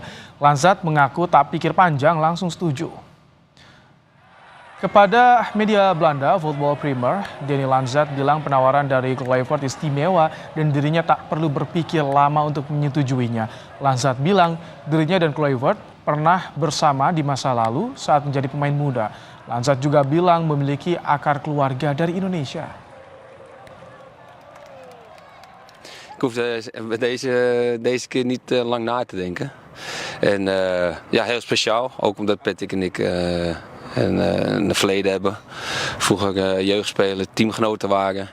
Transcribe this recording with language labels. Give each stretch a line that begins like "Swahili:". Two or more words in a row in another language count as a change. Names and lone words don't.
Indonesian: Lansat mengaku tak pikir panjang langsung setuju. Kepada media Belanda Voetbal Primer, Deni Lansat bilang penawaran dari Kluivert istimewa dan dirinya tak perlu berpikir lama untuk menyetujuinya. Lansat bilang dirinya dan Kluivert pernah bersama di masa lalu saat menjadi pemain muda. Lansat juga bilang memiliki akar keluarga dari Indonesia.
Dutch: Ik hoef deze keer niet lang na te denken. En ja, heel speciaal. Ook omdat Patrick en ik een verleden hebben. Vroeger jeugdspeler, teamgenoten waren.